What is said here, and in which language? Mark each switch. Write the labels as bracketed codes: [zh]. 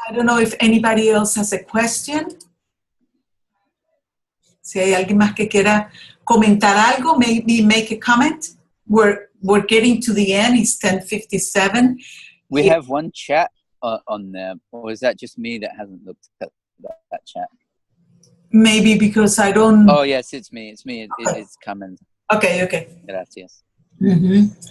[en] I don't know if anybody else has a question. [es] Si hay alguien más que quiera comentar algo, [en] maybe make a comment. We're getting to the end. It's 10:57. We have one chat on there, or is that just me that hasn't looked at that chat? Maybe because I don't... Oh, yes, it's me. It's me. It's coming. Okay, okay. [es] Gracias. Mm-hmm.